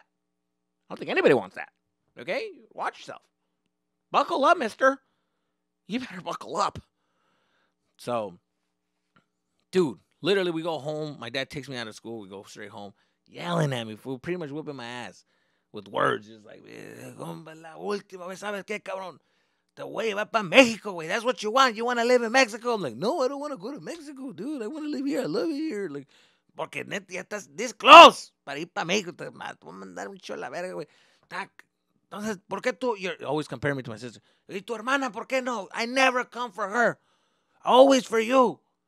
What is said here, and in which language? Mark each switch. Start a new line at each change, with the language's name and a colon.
English: I don't think anybody wants that, okay? Watch yourself. Buckle up, mister. You better buckle up. So, dude, literally we go home. My dad takes me out of school. We go straight home, yelling at me, for pretty much whipping my ass with words. Just like,
Spanish: la última vez, ¿sabes qué, cabrón?
English: The way
Spanish: va para Mexico, güey.
English: That's what you want. You want to live in Mexico? I'm like, no, I don't want to go to Mexico, dude. I want to live here. I love it here. Like,
Spanish: porque neta ya estás
English: this close
Spanish: para ir para México. Te voy a mandar un chico a la verga, güey. Entonces, ¿por qué tú?
English: You're always comparing me to my sister.
Spanish: ¿Y tu hermana, por qué no?
English: I never come for her. Always for you.